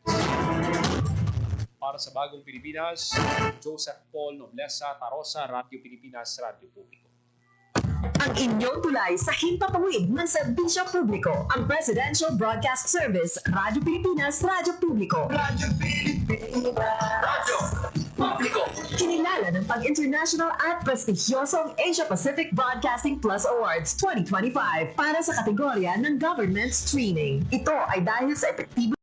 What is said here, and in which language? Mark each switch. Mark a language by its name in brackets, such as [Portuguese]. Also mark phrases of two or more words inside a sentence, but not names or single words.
[Filipino] Para sa Bagong Pilipinas, Joseph Paul Noblesa Tarosa, Radio Pilipinas, Radio Publiko. Ang inyong tulay sa himpapawid ng serbisyo publiko, ang Presidential Broadcast Service, Radio Pilipinas, Radio Publiko. Radio Pilipinas, Radio Publiko. Kinilala ng pag-international at prestigyosong Asia Pacific Broadcasting Plus Awards 2025 para sa kategorya ng Government Streaming. Ito ay dahil sa epektibo